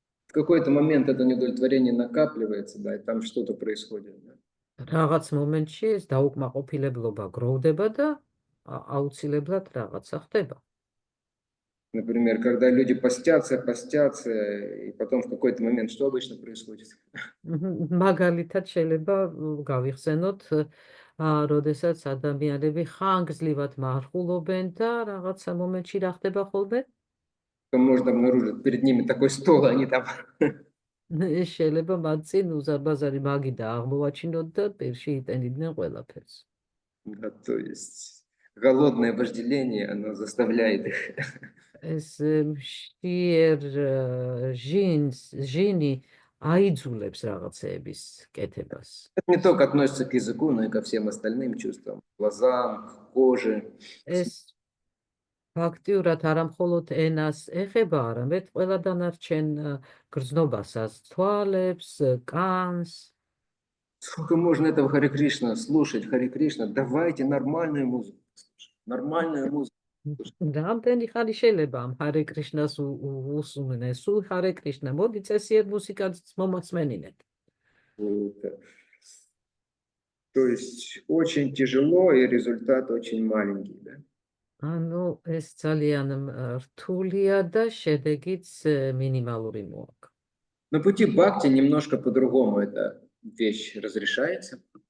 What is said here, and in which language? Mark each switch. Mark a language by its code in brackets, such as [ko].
[ru] В какой-то момент это неудовлетворение накапливается, да, и там что-то происходит. Да. [ka] რაღაც მომენტში ეს დაუკმაყოფილებლობა გროვდება და აუცილებლად რაღაცა ხდება. [ru] Например, когда люди постятся, и потом в какой-то момент что обычно происходит? [ka] მაგალითად შეიძლება გავიხსენოთ, როდესაც ადამიანები ხანგრძლივად მარხულობენ და რაღაცა მომენტში რა ხდება ხოლმე? [ru] Можно обнаружить перед ними такой стол, они там [ka] შეიძლება მათ წინ უზარმაზარი მაგიდა აღმოვაჩინოთ და პირში იტენიდნენ ყველაფერს. [ru] Да, то есть голодное вожделение, оно заставляет их. [ka] ეს მშიერ ჟინი აიძულებს რაღაცეების კეთებას. [ru] Это не только относится к языку, но и ко всем остальным чувствам, глазам, коже. [ka] ეს ფაქტიურად არა მხოლოდ ენას ეხება, არამედ ყველა დანარჩენ გრძნობასაც, თვალებს, კანს. [ru] Сколько можно этого Харе Кришна слушать, Харе Кришна, давайте нормальную музыку слушать, нормальную музыку. [ka] რამდენი ხანი შეიძლება ამ ჰარე კრიშნას უსმენენ, სულ ჰარე კრიშნა, მოდი წესიერ მუსიკას მომასმენინეთ. [ru] То есть очень тяжело и результат очень маленький, да? [ka] ანუ ეს ძალიან რთულია და შედეგიც მინიმალური მოაქვს. [ru] На пути бхакти немножко по-другому эта вещь разрешается.